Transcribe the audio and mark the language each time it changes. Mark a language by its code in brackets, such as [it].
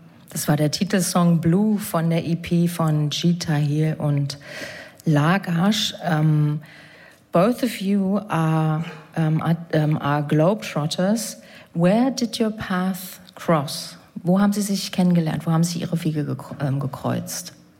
[de] Das war der Titelsong Blue von der EP von Gita Hill und Lagash. [en] Both of you are Globetrotters. Where did your path cross? [de] Wo haben Sie sich kennengelernt? Wo haben Sie Ihre Wege gekreuzt?